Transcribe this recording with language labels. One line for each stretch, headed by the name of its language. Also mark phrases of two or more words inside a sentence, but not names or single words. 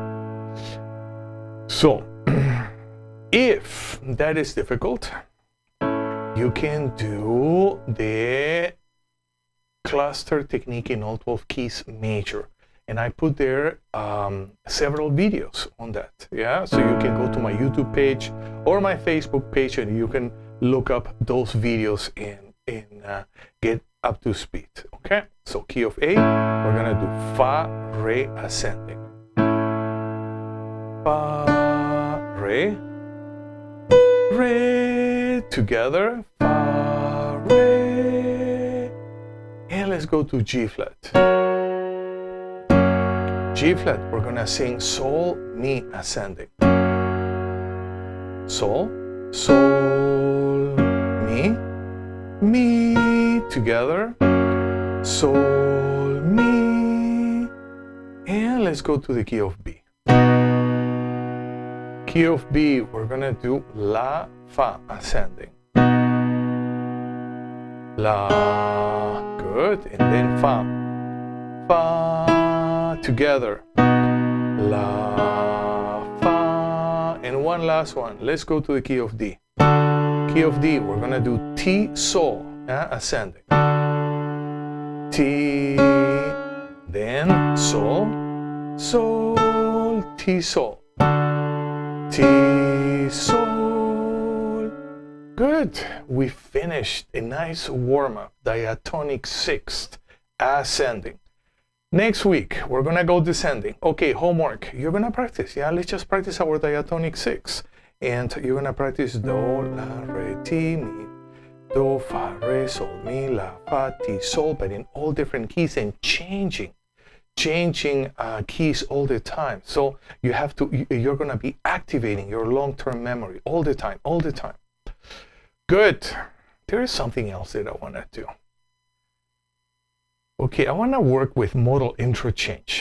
English: So, if that is difficult, you can do the cluster technique in all 12 keys major. And I put there several videos on that. Yeah, so you can go to my YouTube page or my Facebook page, and you can look up those videos and get up to speed. Okay, so key of A, we're gonna do Fa, Re ascending. Fa, Re, Re together. Fa, Re, and let's go to G flat. G flat, we're gonna sing Sol, Mi ascending. Sol, Sol, mi, together, sol, mi, and let's go to the key of B. Key of B, we're gonna do La, Fa, ascending. La, good, and then Fa. Fa, together. La, Fa, and one last one. Let's go to the key of D. Key of D, we're gonna do T, Sol, ascending. T, then Sol, Sol, T, Sol. T, Sol. Good. We finished a nice warm-up, diatonic sixth, ascending. Next week, we're gonna go descending. Okay, homework. You're gonna practice. Yeah, let's just practice our diatonic six. And you're gonna practice do, la, re, ti, mi, do, fa, re, sol, mi, la, fa, ti, sol, but in all different keys and changing keys all the time. So you're gonna be activating your long-term memory all the time. Good. There is something else that I wanna do. Okay, I wanna work with modal interchange.